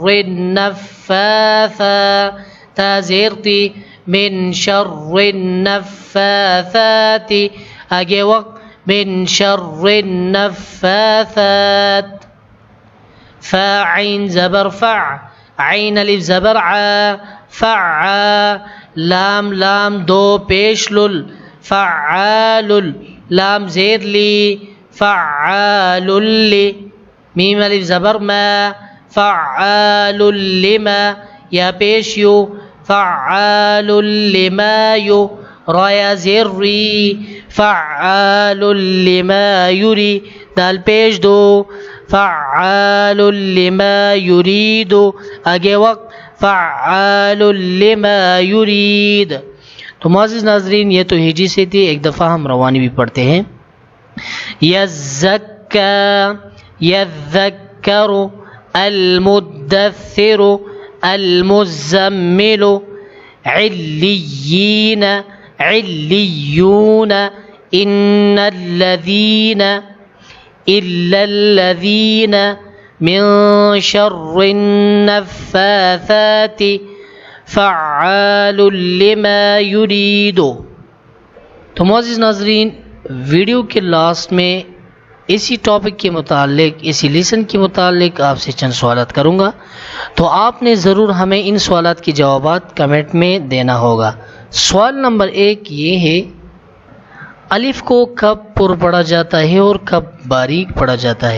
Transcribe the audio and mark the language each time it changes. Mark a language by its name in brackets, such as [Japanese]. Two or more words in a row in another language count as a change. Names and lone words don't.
[Arabic] النفاثا تا زیرتی من شر النفاثات [Urdu] آگے وقت [Arabic] من شر النفاثات [Urdu] فا عین زبر [Arabic] فع [Urdu] عین الف زبر ع فع لام لام دو پیش لل فعال لام زیر لی فعال لی میم الف زبر ما فعال لما یا پیش یو فعال لما یو رایا زیر ری [Arabic] فعال لما یری [Urdu] دال پیش دو [Arabic] فعال لما یرید [Urdu] آگے وقت [Arabic] فعال لما یرید. [Urdu] تو معزز ناظرین یہ تو ہجی سے تھی، ایک دفعہ ہم روانی بھی پڑھتے ہیں. [Arabic] یزکا یذکر المدثر المزمل علیین علیون ان الذین إلا الذين من شر النفاثات فعال لما يريد. [Urdu] تو معزز ناظرین ویڈیو کے لاسٹ میں اسی ٹاپک کے متعلق، اسی لیسن کے متعلق آپ سے چند سوالات کروں گا، تو آپ نے ضرور ہمیں ان سوالات کے جوابات کمنٹ میں دینا ہوگا. سوال نمبر 1 یہ ہے، الف کو کب پر پڑھا جاتا ہے اور کب باریک پڑھا جاتا ہے؟